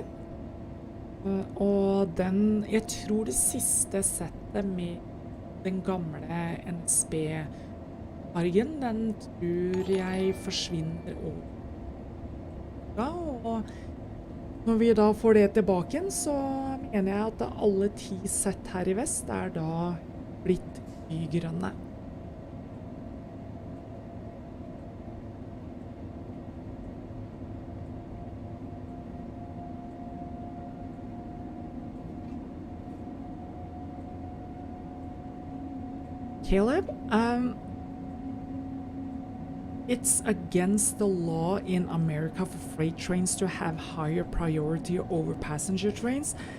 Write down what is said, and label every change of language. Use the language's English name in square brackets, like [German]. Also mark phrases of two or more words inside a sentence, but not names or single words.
[Norwegian] Og den, jeg tror det siste settet med den gamle NSB-fargen, den tror jeg forsvinner over. Og når vi da får det tilbake igjen, så mener jeg at alle 10 sett her i vest er da blitt grønne. [English] Caleb, it's against the law in America for freight trains to have higher priority over passenger trains.